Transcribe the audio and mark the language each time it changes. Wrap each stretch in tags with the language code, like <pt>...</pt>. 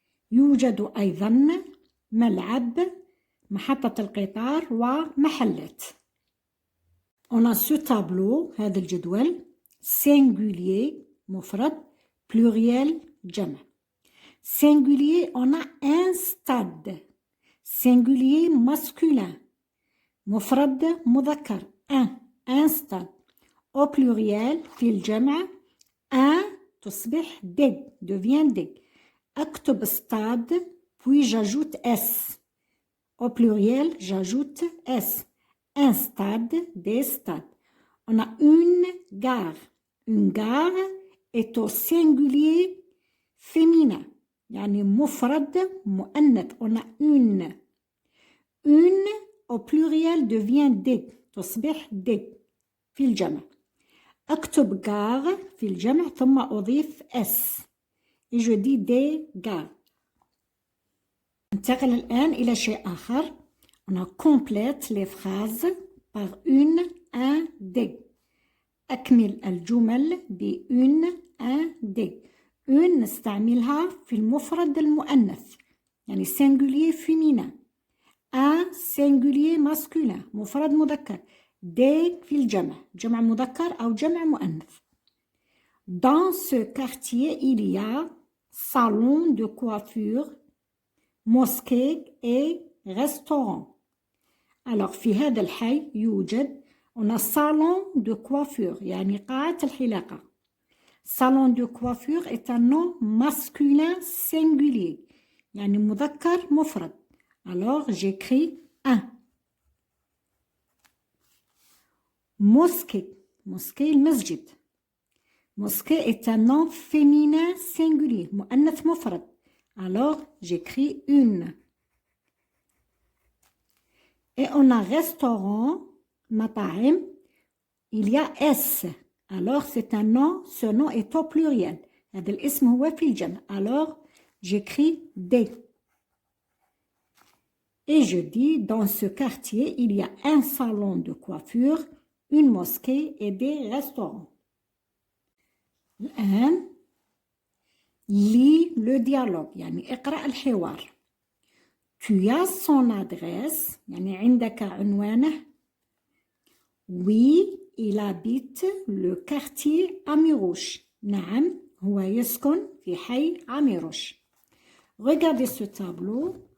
<ar>يوجد أيضا ملعب، محطة القطار ومحلات.</ar> <fr>On a ce tableau،</fr> <ar>هذا الجدول،</ar> <fr>singulier مفرد، pluriel جمع. Singulier on a un stade، singulier masculin</fr> <ar>مفرد مذكر</ar> <fr>un stade. Au pluriel</fr> <ar>في الجمع</ar> <fr>un تصبح des devient des.</fr> <ar>أكتب</ar> <fr>stade puis j'ajoute s. Au pluriel j'ajoute s. Un stade, des stades. On a une gare. Une gare est au singulier féminin.</fr> <ar>يعني مفرد مؤنث.</ar> <fr>On a une. Une au pluriel devient des.</fr> <ar>تصبح des في الجمع. أكتب gare في الجمع ثم أضيف s.</ar> <fr>Et je dis des gares.</fr> <ar>ننتقل الآن إلى شيء آخر.</ar> <fr>On complète les phrases par une, un, des.</fr> <ar>أكمل الجمل بune, un, des. Une نستعملها في المفرد المؤنث يعني</ar> <fr>singulier féminin. Un singulier masculin</fr> <ar>مفرد مذكر. Des في الجمع جمع مذكر أو جمع مؤنث.</ar> <fr>Dans ce quartier il y a salon de coiffure, mosquée et restaurant.</fr> <ar>Alors في هذا الحي يوجد</ar> <fr>on a salon de coiffure</fr> <ar>يعني قاعة الحلاقة.</ar> <fr>Salon de coiffure est un nom masculin singulier</fr> <ar>يعني مذكر مفرد.</ar> <fr>Alors j'écris un. Mosquée, mosquée المسجد. Mosquée est un nom féminin singulier</fr> <ar>مؤنث مفرد.</ar> <fr>Alors j'écris une. Et on a restaurant, مطاعم, il y a S. Alors c'est un nom, ce nom est au pluriel.</fr> <ar>هذا الاسم هو في الجمع.</ar> <fr>Alors j'écris des. Et je dis dans ce quartier il y a un salon de coiffure, une mosquée et des restaurants.</fr> <ar>الآن</ar> <fr>lis le dialogue</fr> <ar>يعني اقرأ الحوار.</ar> <fr>Tu as son adresse</fr> <ar>يعني عندك عنوانه.</ar> <fr>Oui, il habite le quartier Amirouche.</fr> <ar>نعم هو يسكن في حي عميروش.</ar> <fr>Regardez ce tableau.</fr>